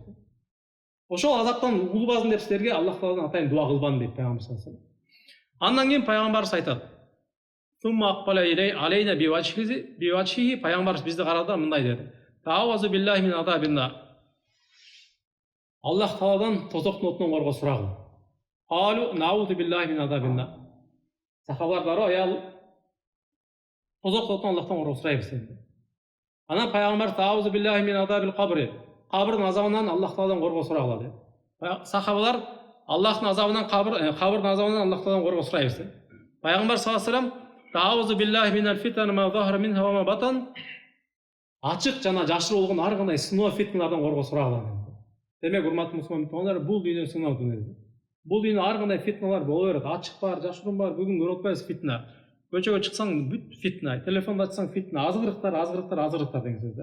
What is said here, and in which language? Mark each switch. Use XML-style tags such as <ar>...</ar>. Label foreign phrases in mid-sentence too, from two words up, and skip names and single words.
<ky>Ошол азаптан угулбасын деп силерге Аллах Тааладан атайын дуа кылбан дейт пайгамбар</ky> <ar>صلى الله عليه وسلم.</ar> <ky>Андан кийин пайгамбарыбыз айтат:</ky> <ar>"ثم أقبل علينا بوجهه",</ar> <ky>пайгамбарыбыз бизди карады, мындай деди:</ky> <ar>"تعوذوا بالله من عذاب النار".</ar> <ky>Аллах Тааладан тозоктун отунан коргоо сурагыл.</ky> <ar>قالوا نعوذ بالله من عذاب النار.</ar> <ky>Сахабалар барып аял тозоктун отунан Аллахтан коргоо сурайбыз dedi.</ky> <ar>Анан пайгамбар تعوذوا بالله من عذاب القبر.</ar> <ky>Кабырдын азабынан Аллах Тааладан коргоо сурагыла dedi. Сахабалар Аллахтын азабынан кабырдын азабынан Аллах Тааладан коргоо сурайбыз dedi.</ky> <ar>Пайгамбар صلى الله عليه وسلم تعوذوا بالله من الفتن ما ظهر منها وما بطن.</ar> <ky>Ачык жана жашыруу болгон ар кандай сыноо фитналардан коргоо сурагыла dedi. Демек, урматтуу мусулман туугандар, бул дүйнө сыноо дүйнө. Бул дүйнө ар кандай фитналар боло берет. Ачык бар, жашыруун бар, бүгүн көрүп атпайбыз фитна. Көчөгө чыксаң бүт фитна, телефонду ачсаң фитна, азгырыктар деген сөз да.</ky>